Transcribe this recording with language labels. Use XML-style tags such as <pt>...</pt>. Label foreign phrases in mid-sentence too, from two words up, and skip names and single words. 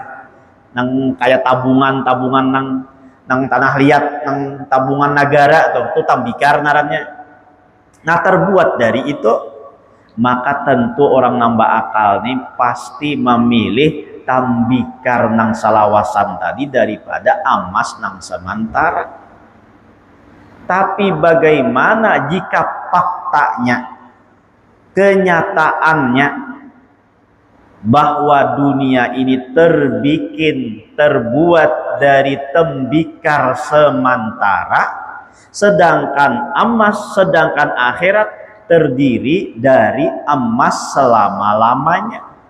<bjn>Nang kayak tabungan nang tanah liat, nang tabungan negara tuh tembikar namanya.</bjn> <id>Nah terbuat dari itu, maka tentu orang nambah akal nih pasti memilih tembikar nang salawasan tadi daripada emas nang sementara. Tapi bagaimana jika faktanya, kenyataannya bahwa dunia ini terbuat dari tembikar sementara, sedangkan akhirat terdiri dari emas selama-lamanya.</id>